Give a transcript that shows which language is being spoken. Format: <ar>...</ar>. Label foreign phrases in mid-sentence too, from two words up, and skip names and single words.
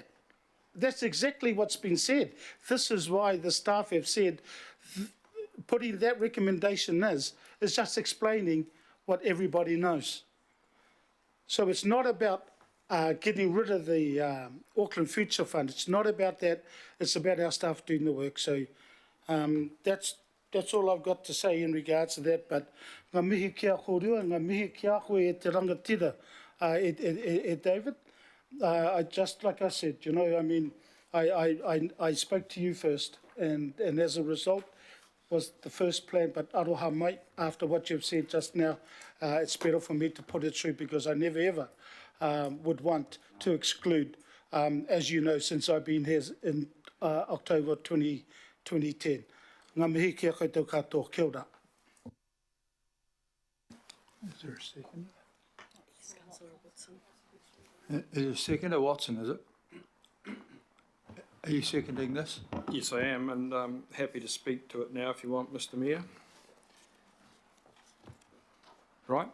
<en>That's exactly what's been said. This is why the staff have said putting that recommendation is just explaining what everybody knows. So it's not about getting rid of the Auckland Future Fund. It's not about that. It's about our staff doing the work. So that's all I've got to say in regards to that.</en> <mi>But ngā mihi kia horua, ngā mihi kia koe e te rangatira, David.</mi> <en>I just, like I said, you know, I mean, I spoke to you first, and as a result was the first plan, but</en> <mi>aroha mai,</mi> <en>after what you've said just now, it's better for me to put it through because I never ever would want to exclude, as you know, since I've been here in October 2010.</en> <mi>Ngā mihi kia koe tau katoa, kia ora.</mi> <en>Is there a second? Is there a seconder, Watson, is it? Are you seconding this? Yes, I am, and I'm happy to speak to it now if you want, Mr. Mayor. Right.</en>